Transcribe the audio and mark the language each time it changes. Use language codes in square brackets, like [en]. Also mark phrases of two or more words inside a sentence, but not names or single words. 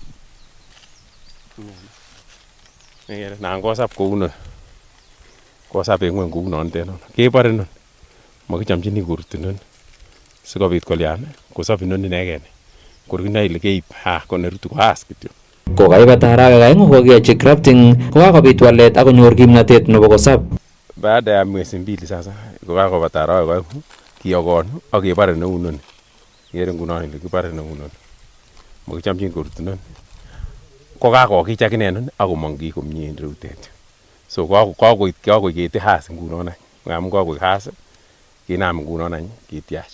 [kln] nan kosab kou non kosab en ngweny kou notet kebore inoni makichamchini kurut inoni sikobit kolyan kosob inoni inegen kor kinoe ile keib konerutu ko as kityo. Kokaibata arawek aeng'u kokeyochi grafting kokakobit walet ak konyor kimnatet nebo kosob. [sw] Baada ya mwezi mbili sasa [kln] kokakobata arawek aeng'u kiyogon ak kebore neu inoni. Ikere ngunon ile kibore neu inoni. Makichamchin kurut inoni. Kokakokich akine inoni ak komong kii komie en rutet. So kakoit keti has ngunon any. Ngamun kakoik has kinam ngunon any kityach.